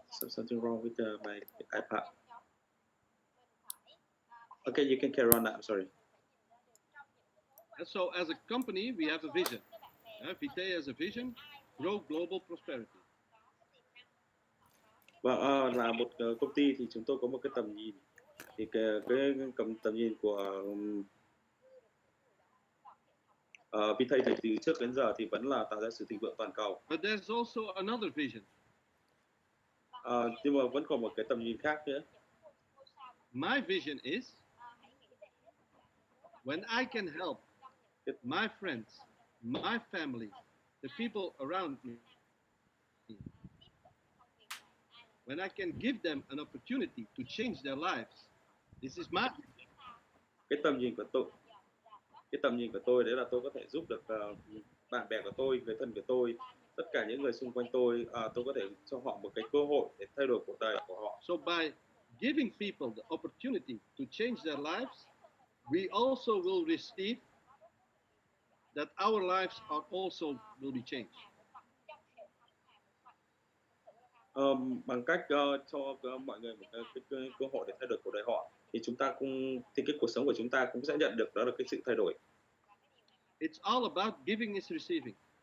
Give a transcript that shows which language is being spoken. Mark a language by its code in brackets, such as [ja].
[en] Something wrong with my iPad. Okay, you can carry on now. I'm sorry. And so as a company, we have a vision. Vitae has a vision, grow global prosperity. [vi] Và là một công ty thì chúng tôi có một cái tầm nhìn. Thì cái tầm nhìn của Vitae từ trước đến giờ thì vẫn là tạo ra sự thịnh vượng toàn cầu. [en] But there's also another vision. [vi] Nhưng mà vẫn còn một cái tầm nhìn khác nữa. [en] My vision is when I can help my friends, my family, the people around me, when I can give them an opportunity to change their lives, this is my vision. [vi] Cái tầm nhìn của tôi đấy là tôi có thể giúp được bạn bè của tôi, người thân của tôi, tất cả những người xung quanh tôi có thể cho họ một cái cơ hội để thay đổi cuộc đời của họ. [en] So by giving people the opportunity to change their lives, we also will receive that our lives are also will be changed. [vi] Bằng cách cho mọi người một cái cơ hội để thay đổi cuộc đời họ, thì cái cuộc sống của chúng ta cũng sẽ nhận được đó là cái sự thay đổi. [en] It's all about giving is receiving.